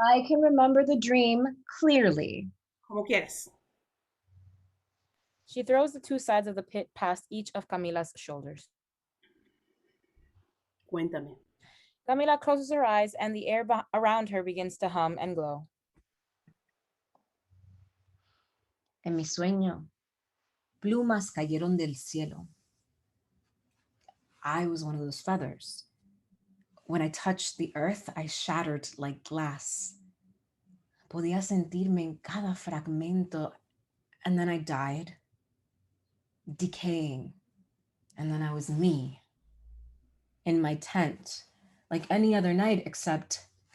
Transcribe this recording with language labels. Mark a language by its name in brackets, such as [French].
[English] I can remember the dream clearly. [Spanish] Como quieras. [English] She throws the two sides of the pit past each of Camila's shoulders. [Spanish] Cuéntame. [English] Camila closes her eyes and the air around her begins to hum and glow. [Spanish] En mi sueño, plumas cayeron del cielo. [English] I was one of those feathers. When I touched the earth, I shattered like glass. [Spanish] Podía sentirme en cada fragmento, [English] and then I died, decaying, and then I was me, in my tent, like any other night except...